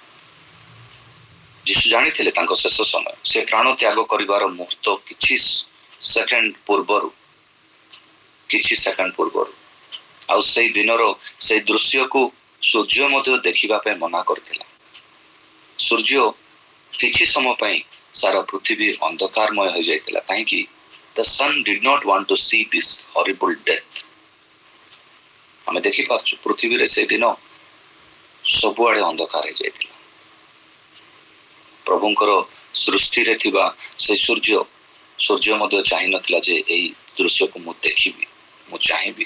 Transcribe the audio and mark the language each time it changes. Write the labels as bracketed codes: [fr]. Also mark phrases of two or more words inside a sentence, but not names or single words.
[or] ଯୀଶୁ ଜାଣିଥିଲେ ତାଙ୍କ ଶେଷ ସମୟ, ସେ ପ୍ରାଣ ତ୍ୟାଗ କରିବାର ମୁହୂର୍ତ୍ତ କିଛି ସେକେଣ୍ଡ ପୂର୍ବରୁ ଆଉ ସେଇ ଦିନର ସେଇ ଦୃଶ୍ୟକୁ ସୂର୍ଯ୍ୟ ମଧ୍ୟ ଦେଖିବା ପାଇଁ ମନା କରିଥିଲା। ସୂର୍ଯ୍ୟ କିଛି ସମୟ ପାଇଁ ସାରା ପୃଥିବୀ ଅନ୍ଧକାରମୟ ହୋଇଯାଇଥିଲା। କାହିଁକି? [en] The sun did not want to see this horrible death. [or] ଆମେ ଦେଖିପାରୁଛୁ ପୃଥିବୀରେ ସେଦିନ ସବୁଆଡେ ଅନ୍ଧକାର ହେଇଯାଇଥିଲା। ପ୍ରଭୁଙ୍କର ସୃଷ୍ଟିରେ ଥିବା ସେ ସୂର୍ଯ୍ୟ ମଧ୍ୟ ଚାହିଁନଥିଲା ଯେ ଏଇ ଦୃଶ୍ୟକୁ ମୁଁ ଦେଖିବି, ମୁଁ ଚାହିଁବି।